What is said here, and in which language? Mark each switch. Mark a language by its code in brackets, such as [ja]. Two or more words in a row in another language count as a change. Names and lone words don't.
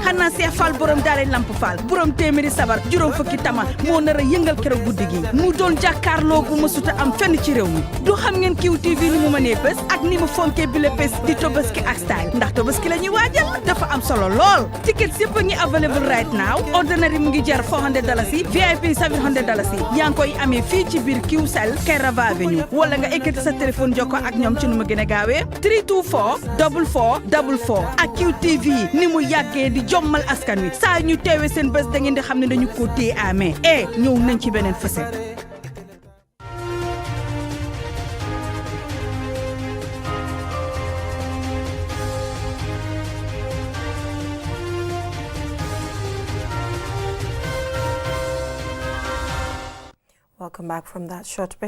[wo] xanaa Seex Fall borom daare lamp Fall borom téeméeri sabar juróom fukki tama moo nar a yëngal keroog guddi gi mu doon jàkkaarloo gu mësuta am fenn ci réew mi du xam ngeen QTV ni mu mënee bés ak ni mu fonkee bi le bés di Tobaski ak Style ndax Tobaski la ñuy waajal dafa am solo lool tickets yëpp a ngi [en] available right now ordinary [wo] mu ngi jar $400 VIP $700 yaa ngi koy amee fii ci biir QCell Kairaba Avenue wala nga ekkati sa téléphone jokko ak ñoom ci nu mu gën a gaawee 324 4444 ak QTV ni mu yàggee di jommal askan wi saa ñu teewee seen bés da ngeen di xam ne dañu ko téye amee ñëw nañ ci beneen facette. [en] Welcome back from that short break.